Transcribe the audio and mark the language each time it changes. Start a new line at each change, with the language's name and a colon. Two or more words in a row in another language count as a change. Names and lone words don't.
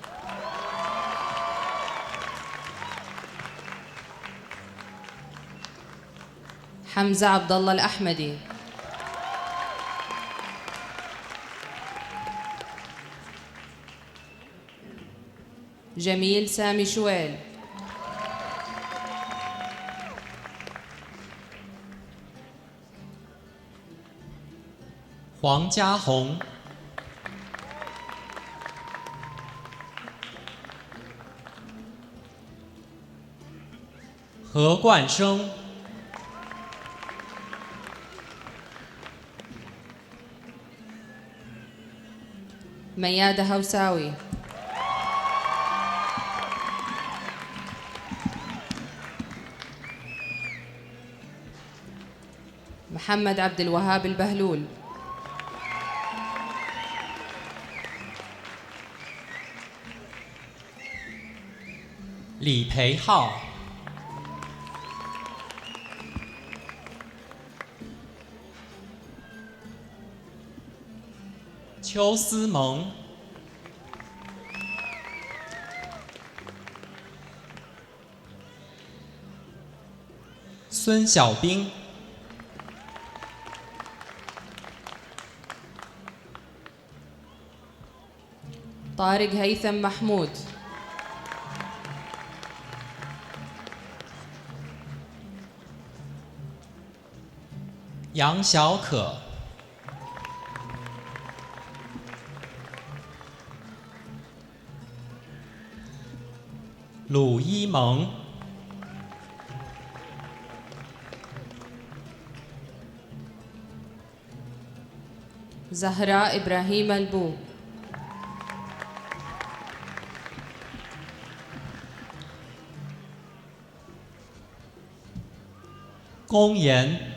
Arabic: حمزة عبد الله الأحمدي. جميل سامي شويل.
Chinese: 黄家红、何冠生、
Arabic: ميادة هوساوي. محمد عبد الوهاب البهلول.
Chinese: 李培浩、邱思萌、孙小兵、
Arabic: طارق هيثم محمود.
Chinese: 杨小可、鲁一萌、
Arabic: زهراء إبراهيم البو.
Chinese: 龚妍、